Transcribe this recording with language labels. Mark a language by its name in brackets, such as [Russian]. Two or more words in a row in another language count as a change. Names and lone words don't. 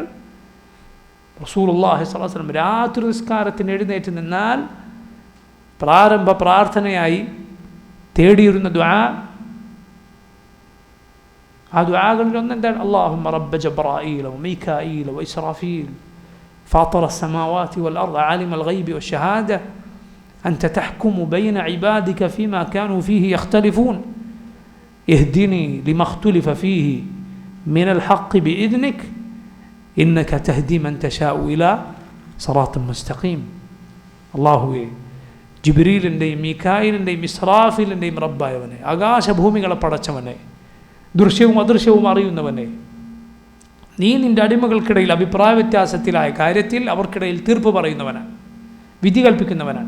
[Arabic] رسول الله صلى الله عليه وسلم [Malayalam] രാത്രി നിസ്കാരത്തിന് എഴുന്നേറ്റ് നിന്നാൽ പ്രാരംഭ പ്രാർത്ഥനയായി തേടിയിരുന്ന ദുആ, ആ ദുആകളിൽ ഒന്നെന്താണ്? [Arabic] اللهم رب جبرائيل وميكائيل وإسرافيل فاطر السماوات والأرض عالم الغيب والشهادة أنت تحكم بين عبادك فيما كانوا فيه يختلفون اهدني لما اختلف فيه من الحق بإذنك إنك تهدي من تشاء إلى صراط مستقيم. [Malayalam] അല്ലാഹുവേ, ജിബ്രീലിൻ്റെയും മീകായിലിൻ്റെയും ഇസ്രാഫീലിൻ്റെയും റബ്ബായവനെ, ആകാശഭൂമികളെ പടച്ചവനെ, ദൃശ്യവും അദൃശ്യവും അറിയുന്നവനെ, നീ നിൻ്റെ അടിമകൾക്കിടയിൽ അഭിപ്രായ വ്യത്യാസത്തിലായ കാര്യത്തിൽ അവർക്കിടയിൽ തീർപ്പ് പറയുന്നവനാണ്, വിധി കൽപ്പിക്കുന്നവനാണ്.